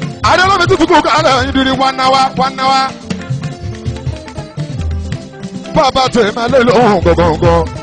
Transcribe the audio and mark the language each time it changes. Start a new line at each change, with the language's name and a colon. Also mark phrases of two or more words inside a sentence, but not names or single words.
Yoruba: Adé olómi tútù kú kálẹ̀ yín dirí
English: one hour, one hour.
Yoruba: Bàbá tèmi lé lóhùn gọ̀gọ̀gọ̀.